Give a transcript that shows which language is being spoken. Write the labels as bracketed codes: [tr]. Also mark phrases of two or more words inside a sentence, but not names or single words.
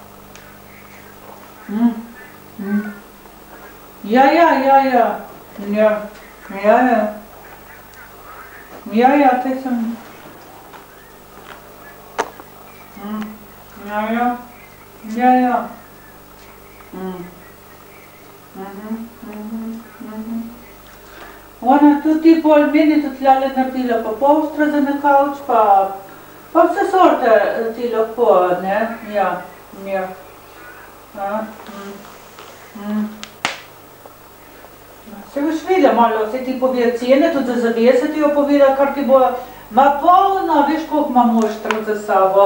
[sl] Ja, ja, ja, ja. Ja, ja, ja. Ja, ja, te sem. Ja, ja. Ja, ja. Ona tudi pol meni tudi tlele naredila pa polstra za na kavč, pa vse sorte ti lahko, ne, ja, ja. Se boš videla malo, se ti povira cene, tudi za zavese ti jo povira, kar ti bo, ma polno, veš, koliko ima moštrov za sabo.